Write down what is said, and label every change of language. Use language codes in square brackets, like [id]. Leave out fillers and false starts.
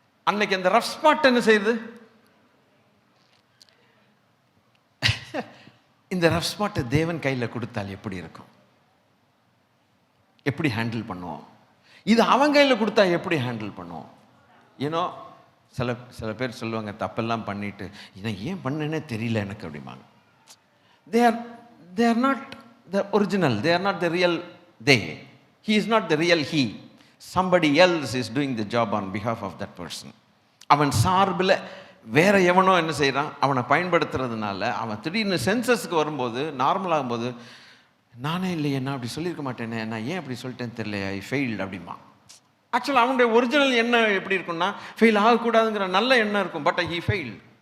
[ta] அன்னைக்கு அந்த rough spot என்ன செய்யுது, இந்த ரஃப் ஸ்பாட்டை தேவன் கையில் கொடுத்தால் எப்படி இருக்கும், எப்படி ஹேண்டில் பண்ணுவோம்? இது அவன் கையில் கொடுத்தா எப்படி ஹேண்டில் பண்ணுவோம்? ஏன்னோ சில பேர் சொல்லுவாங்க, தப்பெல்லாம் பண்ணிட்டு இதை ஏன் பண்ணேன்னே தெரியல எனக்கு அப்படிம்பாங்க. [en] they are not the original, they are not the real they, he is not the real he, somebody else is doing the job on behalf of that person. [ta] அவன் சார்பில் வேற எவனோ என்ன செய்கிறான், அவனை பயன்படுத்துறதுனால அவன் திடீர்னு சென்சஸ்க்கு வரும்போது, நார்மல் ஆகும்போது, நானே இல்லையே, நான் அப்படி சொல்லியிருக்க மாட்டேனே, நான் ஏன் அப்படி சொல்லிட்டேன்னு தெரியல, [en] I failed [ta] அப்படிமா. ஆக்சுவலாக அவனுடைய ஒரிஜினல் எண்ணம் எப்படி இருக்குன்னா, ஃபெயில் ஆகக்கூடாதுங்கிற நல்ல எண்ணம் இருக்கும். [en] But he failed.